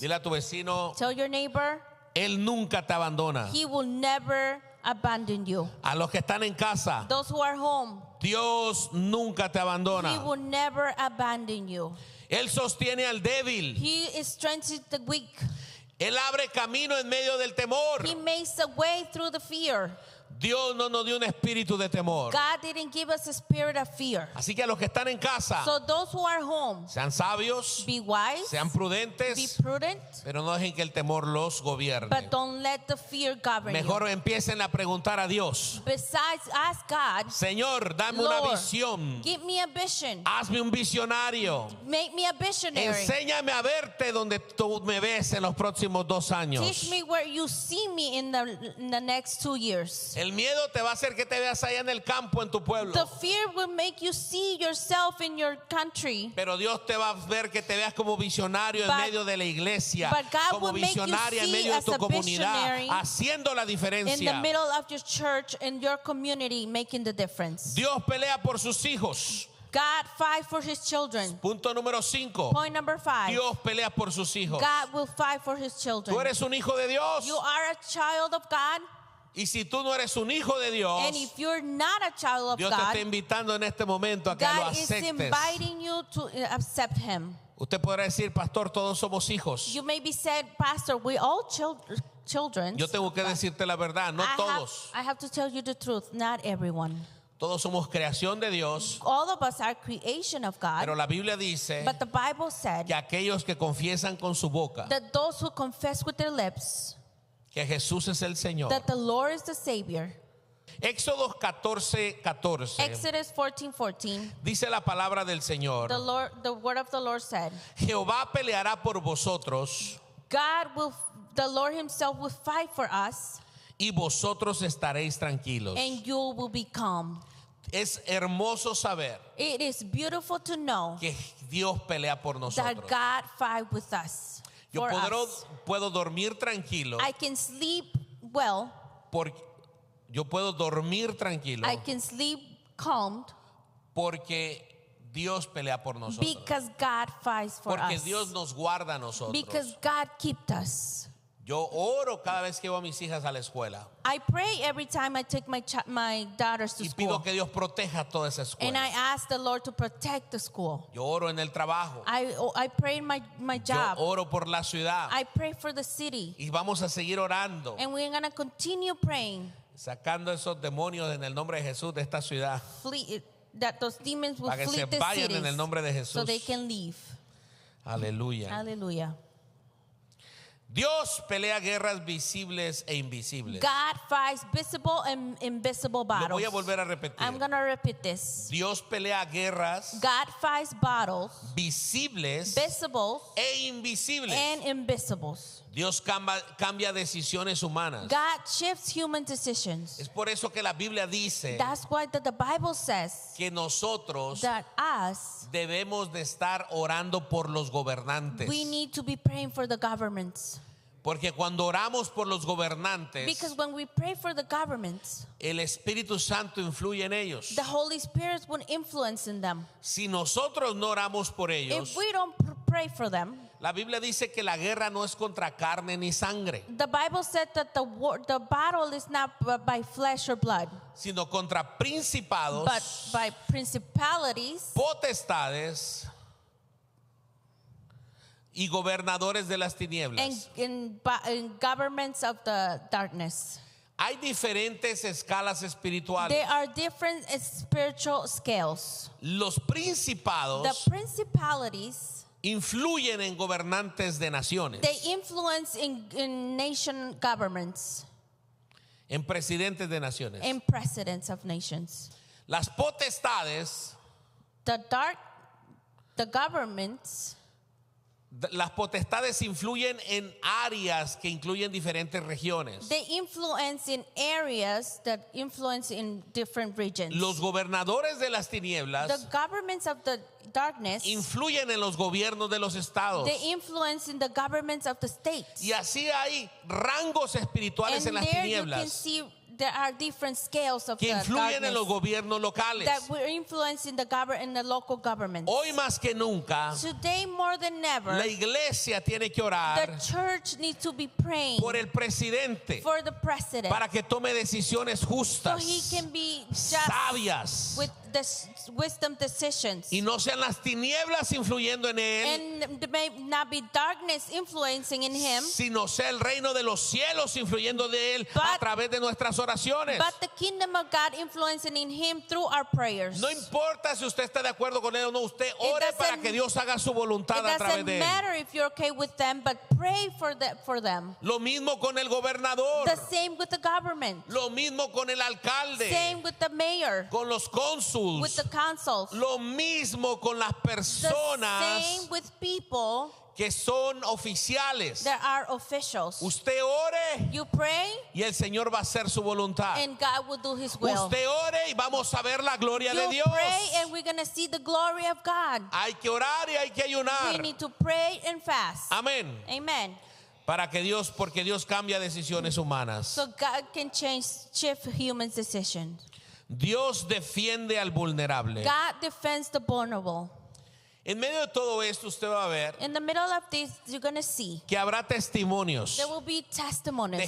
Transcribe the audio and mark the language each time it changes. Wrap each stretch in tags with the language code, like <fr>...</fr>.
<es>Dile a tu vecino,</es> <en>Tell your neighbor,</en> <es>Él nunca te abandona.</es> <en>he will never abandon you.</en> <es>A los que están en casa,</es> <en>Those who are home,</en> <es>Dios nunca te</es> <en>he</en> <es>abandona.</es> <en>will never abandon you.</en> <es>Él sostiene al débil.</es> <en>He is strengthening the weak.</en> <es>Él abre camino en medio del temor.</es> <en>He makes a way through the fear.</en> <es>Dios no nos dio un espíritu de temor.</es> <en>God didn't give us a spirit of fear.</en> <es>Así que a los que están en casa,</es> <en>So those who are home,</en> <es>sean sabios,</es> <en>be wise,</en> <es>sean</es> <en>be</en> <es>prudentes,</es> <en>prudent,</en> <es>pero no dejen que el temor los gobierne.</es> <en>but don't let the fear govern</en> <es>Mejor</es> <en>you.</en> <es>empiecen a preguntar a Dios:</es> <en>Besides, ask God,</en> <es>Señor, dame una</es> <en>Lord,</en> <es>visión.</es> <en>give me a vision.</en> <es>Hazme un visionario.</es> <en>Make me a visionary.</en> <es>Enséñame a verte donde tú me ves en los próximos 2 años.</es> <en>Teach me where you see me in the next 2 years.</en> <es>El miedo te va a hacer que te veas allá en el campo, en tu pueblo.</es> <en>The fear will make you see yourself in your country.</en> <es>Pero Dios te va a ver que te veas como visionario en</es> <en>But-</en> <es>medio de la iglesia,</es> <en>but God</en> <es>como</es> <en>will make you</en> <es>visionaria en</es> <en>see</en> <es>medio de</es> <en>as</en> <es>tu</es> <en>a</en> <es>comunidad,</es> <en>visionary</en> <es>haciendo la</es> <en>In the</en> <es>diferencia.</es> <en>middle of your church, in your community, making the difference.</en> <es>Dios pelea por sus hijos.</es> <en>God fight for his children.</en> <es>Punto número 5.</es> <en>Point number 5.</en> <es>Dios pelea por sus hijos.</es> <en>God will fight for his children.</en> <es>Tú eres un hijo de Dios.</es> <en>You are a child of God.</en> <es>Y si tú no eres un hijo de Dios,</es> <en>And if you're not a child of</en> <es>Dios te está</es> <en>God,</en> <es>invitando en este momento a que lo</es> <en>God is</en> <es>aceptes.</es> <en>inviting you to accept him.</en> <es>Usted podrá decir, pastor, todos somos hijos.</es> <en>You may be said, Pastor, we all children.</en> <es>Yo tengo que decirte la verdad, no todos.</es> <en>I have to tell you the truth, not everyone.</en> <es>Todos somos creación de Dios,</es> <en>All of us are creation of God.</en> <es>pero la Biblia dice</es> <en>But the Bible said</en> <es>que aquellos que confiesan con su boca</es> <en>that those who confess with their lips</en> <es>que Jesús es el Señor.</es> <en>that the Lord is the Savior.</en> <es>Éxodo 14:14</es> <en>Exodus 14:14.</en> <es>dice la palabra del Señor:</es> <en>The word of the Lord said,</en> <es>Jehová peleará por vosotros</es> <en>the Lord himself will fight for us,</en> <es>y vosotros estaréis tranquilos.</es> <en>and you will be calm.</en> <es>Es hermoso saber</es> <en>It is beautiful to know</en> <es>que Dios pelea por</es> <en>that</en> <es>nosotros.</es> <en>God fight with us.</en> <es>Yo</es> <en>For us.</en> <es>puedo dormir tranquilo</es> <en>I can sleep well.</en> <es>yo puedo dormir tranquilo</es> <en>I can sleep calmed</en> <es>porque Dios pelea por nosotros.</es> <en>because God fights for</en> <es>Porque</es> <en>us.</en> <es>Dios nos guarda a nosotros.</es> <en>Because God keeps us.</en> <es>Yo oro cada vez que llevo a mis hijas a la escuela</es> <en>I pray every time I take my daughters to</en> <es>y</es> <en>school.</en> <es>pido que Dios proteja toda esa</es> <en>And I</en> <es>escuela.</es> <en>ask the Lord to protect the school.</en> <es>Yo oro en el trabajo.</es> <en>I pray in my</en> <es>Yo</es> <en>job.</en> <es>oro por la ciudad.</es> <en>I pray for the city.</en> <es>Y vamos a seguir orando,</es> <en>And we're going to continue praying</en> <es>sacando esos demonios en el nombre de Jesús de esta ciudad,</es> <en>that those demons will</en> <es>para que</es> <en>flee</en> <es>se</es> <en>the</en> <es>vayan en el</es> <en>cities</en> <es>nombre de</es> <en>so</en> <es>Jesús.</es> <en>they can leave.</en> <es>Aleluya.</es> <en>Hallelujah.</en> <es>Dios pelea guerras visibles e invisibles.</es> <en>God fights visible and invisible</en> <es>Lo</es> <en>battles.</en> <es>voy a volver a repetir.</es> <en>I'm going to repeat this.</en> <es>Dios pelea guerras</es> <en>God fights battles,</en> <es>visibles</es> <en>visible</en> <es>e invisibles.</es> <en>and invisibles.</en> <es>Dios cambia decisiones humanas.</es> <en>God shifts human decisions.</en> <es>Es por eso que la Biblia dice</es> <en>That's why the Bible says</en> <es>que nosotros</es> <en>that us,</en> <es>debemos de estar orando por los gobernantes.</es> <en>we need to be praying for the governments.</en> <es>Porque cuando oramos por los gobernantes,</es> <en>Because when we pray for the governments,</en> <es>el Espíritu Santo influye en ellos.</es> <en>the Holy Spirit will influence in them.</en> <es>Si nosotros no oramos por ellos,</es> <en>If we don't pray for them,</en> <es>la Biblia dice que la guerra no es contra carne ni sangre,</es> <en>the Bible said that the battle is not by flesh or blood,</en> <es>sino contra principados,</es> <en>but by principalities</en> <es>potestades y gobernadores de las tinieblas.</es> <en>and in governments of the darkness.</en> <es>Hay diferentes escalas espirituales.</es> <en>There are different spiritual scales.</en> <es>Los principados</es> <en>The principalities,</en> <es>influyen en gobernantes de naciones,</es> <en>they influence in nation governments</en> <es>en presidentes de naciones.</es> <en>and presidents of nations.</en> <es>Las potestades,</es> <en>The governments,</en> <es>las potestades influyen en áreas que incluyen diferentes regiones.</es> <en>they influence in areas that influence in different regions.</en> <es>Los gobernadores de las tinieblas</es> <en>The governments of the darkness,</en> <es>influyen en los gobiernos de los estados.</es> <en>they influence in the governments of the states.</en> <es>Y así hay rangos espirituales en</es> <en>And</en> <es>las</es> <en>there you can</en> <es>tinieblas</es> <en>see there are different scales of</en> <es>que</es> <en>the</en> <es>influyen en los</es> <en>darkness</en> <es>gobiernos locales.</es> <en>that will influence in the local government.</en> <es>Hoy más que nunca,</es> <en>Today more than ever,</en> <es>la iglesia tiene que</es> <en>the</en> <es>orar</es> <en>church needs to be praying</en> <es>por el presidente</es> <en>for the president</en> <es>para que tome decisiones</es> <en>so</en> <es>justas,</es> <en>he can be just</en> <es>sabias,</es> <en>with wisdom decisions.</en> <es>Y no sean las tinieblas influyendo en él,</es> <en>And there may not be darkness influencing in him,</en> <es>sino sea el reino de los cielos influyendo de él a</es> <en>But-</en> <es>través de nuestras oraciones.</es> <en>but the kingdom of God influencing in him through our prayers.</en> <es>No importa si usted está de acuerdo con él o no, usted ore</es> <en>doesn't-</en> <es>para que Dios haga su voluntad</es> <en>It</en> <es>a través</es> <en>doesn't</en> <es>de él.</es> <en>matter if you're okay with them, but pray for them.</en> <es>Lo mismo con el gobernador,</es> <en>The same with the government.</en> <es>lo mismo con el alcalde,</es> <en>Same with the mayor,</en> <es>con los</es> <en>with</en> <es>cónsuls,</es> <en>the councils.</en> <es>lo mismo con las</es> <en>The</en> <es>personas</es> <en>same with people</en> <es>que son oficiales.</es> <en>that are officials.</en> <es>Usted ore</es> <en>You pray</en> <es>y el Señor va a hacer su voluntad.</es> <en>and God will do his will.</en> <es>Usted ore y vamos a ver la gloria de</es> <en>You</en> <es>Dios.</es> <en>pray and we're going to see the glory of God.</en> <es>Hay que orar y hay que</es> <en>We</en> <es>ayunar.</es> <en>need to pray and fast.</en> <es>Amén.</es> <en>Amen.</en> <es>Para que Dios, porque Dios cambia decisiones humanas.</es> <en>So God can shift humans' decisions.</en> <es>Dios defiende al vulnerable.</es> <en>God defends the vulnerable.</en> <es>En medio de todo esto usted va a ver</es> <en>In the middle of this, you're going to see</en> <es>que habrá testimonios</es> <en>there will be testimonies.</en>